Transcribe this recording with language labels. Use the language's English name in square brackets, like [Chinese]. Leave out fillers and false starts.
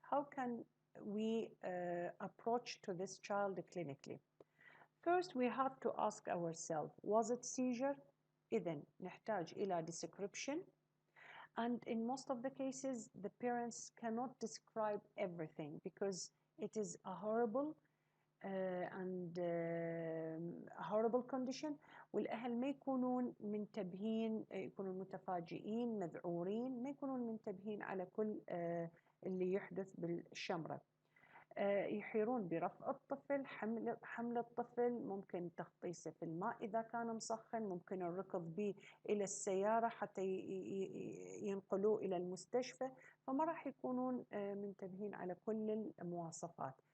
[English] How can we approach to this child clinically? First, we have to ask ourselves, was it seizure? [Arabic] إذن نحتاج إلى description. [English] And in most of the cases, the parents cannot describe everything because it is a horrible and a horrible condition. [Arabic] والأهل ما يكونون منتبهين، يكونون متفاجئين مذعورين، ما يكونون منتبهين على كل اللي يحدث بالشمرة. يحيرون برفع الطفل، حمل الطفل، ممكن تغطيسه في الماء إذا كان مسخن، ممكن الركض به إلى السيارة حتى ينقلوه إلى المستشفى، فما راح يكونون منتبهين على كل المواصفات.